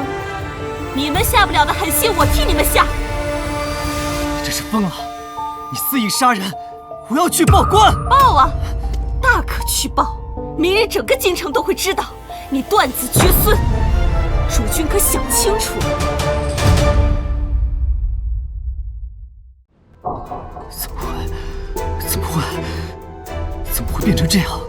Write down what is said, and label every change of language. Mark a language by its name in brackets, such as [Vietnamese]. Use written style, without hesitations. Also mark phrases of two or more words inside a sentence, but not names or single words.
[Chinese] 你們下不了的狠心，我替你們下。你這是瘋了！你肆意殺人，我要去報官。報啊，大可去報，明日整個京城都會知道你斷子絕孫。主君可想清楚。怎麼會變成這樣？